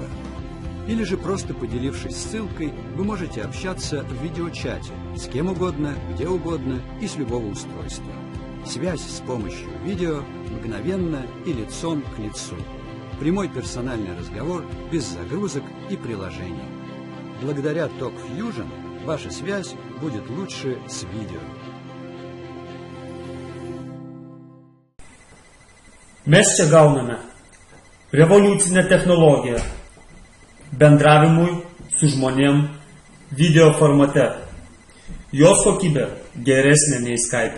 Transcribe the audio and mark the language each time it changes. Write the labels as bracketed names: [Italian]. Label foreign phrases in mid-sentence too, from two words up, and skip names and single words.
[Russian] Или же просто поделившись ссылкой, вы можете общаться в видеочате с кем угодно, где угодно и с любого устройства. Связь с помощью видео мгновенно и лицом к лицу. Прямой персональный разговор без загрузок и приложений. Благодаря Top Fusion ваша связь будет лучше с видео. [Lithuanian] Mes čia gauname revoliucinę technologiją bendravimui su žmonėm video formate. Jos kokybė geresnė nei Skype.